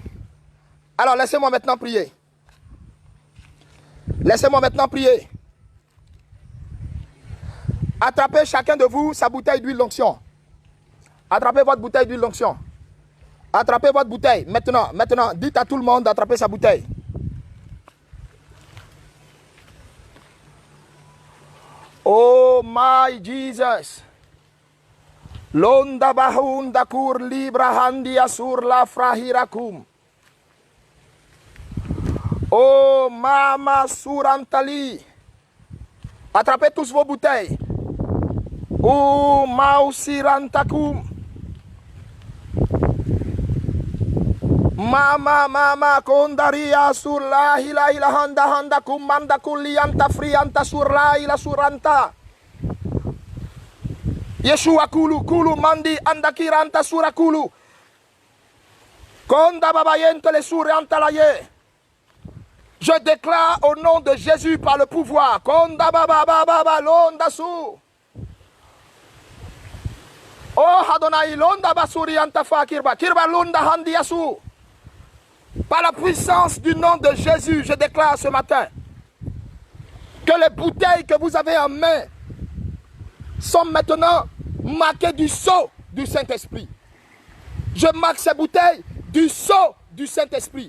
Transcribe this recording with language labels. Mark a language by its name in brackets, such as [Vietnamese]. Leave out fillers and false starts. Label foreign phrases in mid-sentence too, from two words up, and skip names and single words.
[French] Alors, laissez-moi maintenant prier. Laissez-moi maintenant prier. Attrapez chacun de vous sa bouteille d'huile d'onction. Attrapez votre bouteille d'huile d'onction. Attrapez votre bouteille. Maintenant, dites à tout le monde d'attraper sa bouteille. [English] Oh my Jesus. Londa bahunda kur libra handia sur la frahirakum. Oh mama surantali. [French] Attrapez tous vos bouteilles. Oh mausirantakum. Mama kondaria sur la hila handa handa kumanda kulianta frianta sur la hila suranta. Yeshua kulu mandi andakiranta surakulu. Konda babayente le suranta la ye. Je déclare au nom de Jésus par le pouvoir. Konda baba londa su. Oh Adonai londa basuri antafa kirba kirba londa handi yasu. Par la puissance du nom de Jésus, je déclare ce matin que les bouteilles que vous avez en main sont maintenant marquées du sceau du Saint-Esprit. Je marque ces bouteilles du sceau du Saint-Esprit.